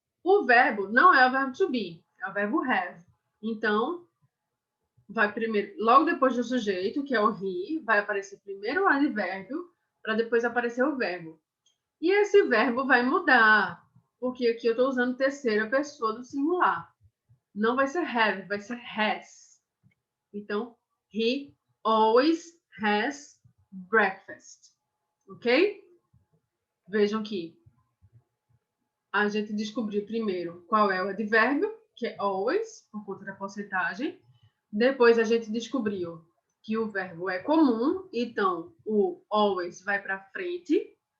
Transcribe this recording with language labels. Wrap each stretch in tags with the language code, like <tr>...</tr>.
<pt>O verbo não é o verbo to be, é o verbo have. Então, vai primeiro, logo depois do sujeito, que é o he, vai aparecer primeiro o advérbio, para depois aparecer o verbo. E esse verbo vai mudar, porque aqui eu estou usando terceira pessoa do singular. Não vai ser have, vai ser has.</pt> <en>Então, he always has breakfast.</en> <pt>Ok? Vejam que a gente descobriu primeiro qual é o advérbio, que é always, por conta da porcentagem. Depois a gente descobriu que o verbo é comum, então o always vai para frente.</pt>